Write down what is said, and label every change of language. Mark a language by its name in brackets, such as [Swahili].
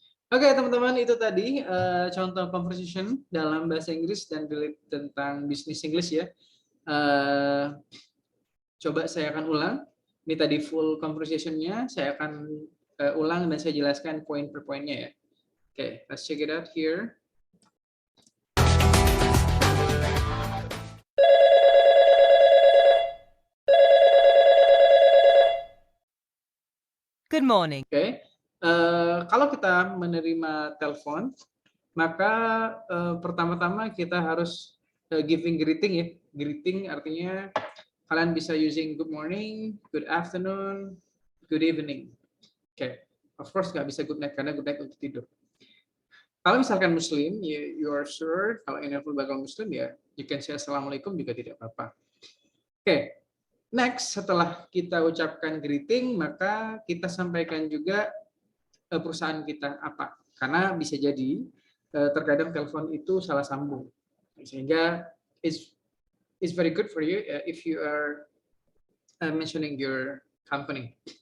[Indonesian] Oke, teman-teman, itu tadi contoh conversation dalam bahasa Inggris dan tentang bisnis Inggris ya. Coba saya akan ulang. Ini tadi full conversation-nya. Saya akan ulang dan saya jelaskan poin per poinnya ya. [English] Oke, let's check it out here. Good morning. [Indonesian] Oke. Kalau kita menerima telepon, maka pertama-tama kita harus [English] giving greeting [Indonesian] ya. [English] Greeting [Indonesian] artinya kalian bisa [English] using good morning, good afternoon, good evening. Oke. Of course [Indonesian] nggak bisa good night karena good night untuk tidur. Kalau misalkan Muslim, [English] you are sure [Indonesian] kalau ini bakal Muslim ya, [English] you can say [Indonesian] assalamualaikum juga tidak apa-apa. Oke. Next, setelah kita ucapkan greeting, maka kita sampaikan juga perusahaan kita apa. Karena bisa jadi terkadang telepon itu salah sambung. Sehingga [English] it's very good for you if you are mentioning your company.